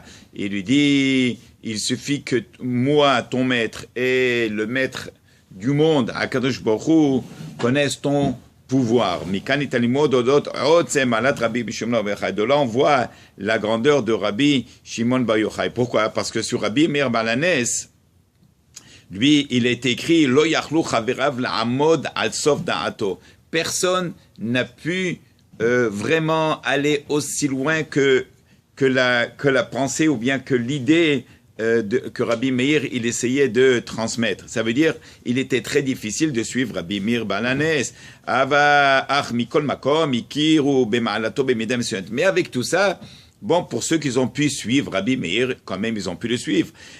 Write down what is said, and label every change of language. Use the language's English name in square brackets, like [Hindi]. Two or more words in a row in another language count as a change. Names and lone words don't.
[French] Il lui dit, il suffit que moi, ton maître et le maître du monde, [Hebrew] הקדוש ברוך הוא, [French] connaissent ton pouvoir. De là, on voit la grandeur de Rabbi Shimon Bar Yochai. Pourquoi? Parce que sur Rabbi Meir Baal Hanes, lui, il est écrit [Hebrew] לא יכלו חבריו לעמוד על סוף דעתו. [French] Personne n'a pu vraiment aller aussi loin que la pensée ou bien que l'idée que Rabbi Meir, il essayait de transmettre. Ça veut dire, il était très difficile de suivre Rabbi Meir Baal Hanes. Mais avec tout ça, pour ceux qui ont pu suivre Rabbi Meir, quand même, ils ont pu le suivre.